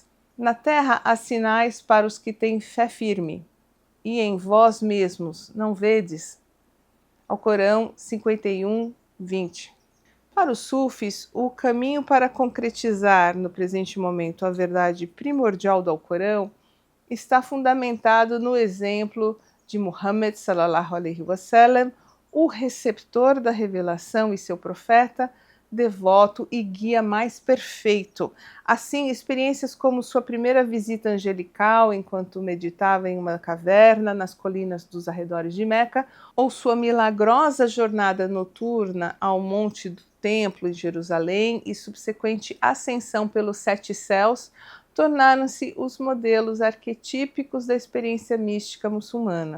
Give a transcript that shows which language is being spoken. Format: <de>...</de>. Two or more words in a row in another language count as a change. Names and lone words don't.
<pt>Na terra há sinais para os que têm fé firme, e em vós mesmos não vedes? Alcorão 51, 20. Para os sufis, o caminho para concretizar no presente momento a verdade primordial do Alcorão está fundamentado no exemplo de Muhammad</pt> <ar>صلى الله عليه وسلم,</ar> <pt>o receptor da revelação e seu profeta, devoto e guia mais perfeito. Assim, experiências como sua primeira visita angelical enquanto meditava em uma caverna nas colinas dos arredores de Meca, ou sua milagrosa jornada noturna ao Monte do Templo em Jerusalém e subsequente ascensão pelos 7 céus, tornaram-se os modelos arquetípicos da experiência mística muçulmana.</pt>